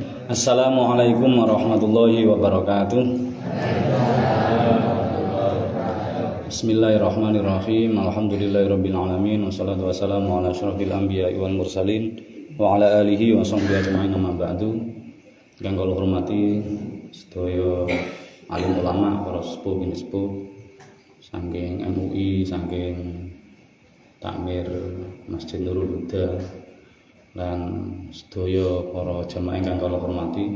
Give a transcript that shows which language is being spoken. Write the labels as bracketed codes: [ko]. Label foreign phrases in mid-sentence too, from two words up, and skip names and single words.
[ar] السلام عليكم ورحمة الله وبركاته. بسم الله الرحمن الرحيم. الحمد لله رب العالمين والصلاة والسلام على أشرف الأنبياء والمرسلين وعلى آله وصحبه أجمعين أما بعد. [jv] Kang kula hormati sedaya alim ulama, para sepuh bin sepuh saking MUI, saking Takmir Masjid Nurul Huda dan sedaya para jamaah ingkang kula hormati.